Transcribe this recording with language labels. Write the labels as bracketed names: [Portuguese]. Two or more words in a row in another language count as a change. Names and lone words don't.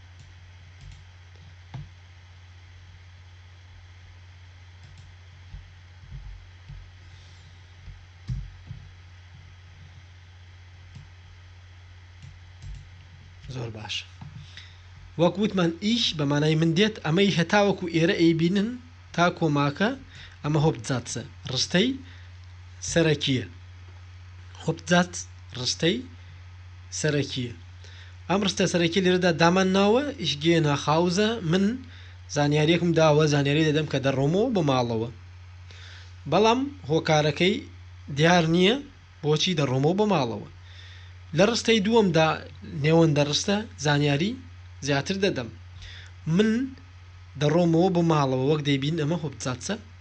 [Central Kurdish] زۆر باشە وەک وتمان ئیش بە مانای من دێت ئەمەی هەتاوەکو ئێرە ئەیبینن تا کۆماکە ئەمە هۆبجاتسە ڕستەی سەرەکیە هۆبجات ڕستەی سەرەکیە ئەم ڕستە سەرەکی لێرەدا دامان ناوە [German] ich gehe nach Hause [Central Kurdish] من زانیاریەکم داوە زانیاری دەدەم کە دەڕۆمەوە بۆ ماڵەوە بەڵام هۆکارەکەی دیار نییە بۆچی دەڕۆمەوە بۆ ماڵەوە لە ڕستەی دووەمدا نێوەندە ڕستە زانیاری زیاتر دەدەم من دەڕۆمەوە بۆ ماڵەوە وەک دەیبین ئەمە هۆبجاتسە